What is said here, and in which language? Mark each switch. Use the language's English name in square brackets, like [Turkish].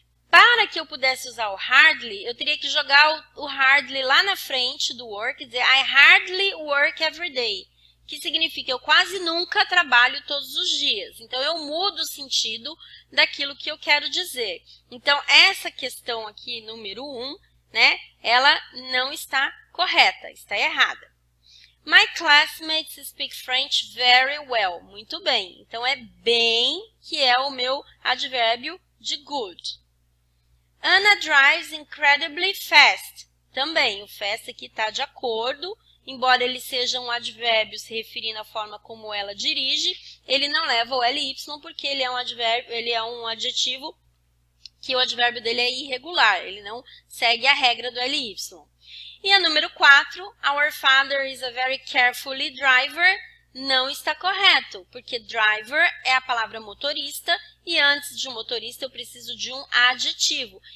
[Portuguese] Para que eu pudesse usar o hardly, eu teria que jogar o hardly lá na frente do work e dizer [English] I hardly work every day, [Portuguese] que significa eu quase nunca trabalho todos os dias. Então, eu mudo o sentido daquilo que eu quero dizer. Então, essa questão aqui, número 1, né, ela não está correta, está errada. [English] My classmates speak French very well. [Portuguese] Muito bem. Então, é bem que é o meu advérbio de good. [English] Anna drives incredibly fast. [Portuguese] Também, o fast aqui está de acordo. Embora ele seja um advérbio se referindo à forma como ela dirige, ele não leva o ly porque ele é um advérbio, ele é um adjetivo que o advérbio dele é irregular. Ele não segue a regra do ly. E a número 4, [English] our father is a very careful driver, [Portuguese] não está correto, porque driver é a palavra motorista e antes de um motorista eu preciso de um adjetivo.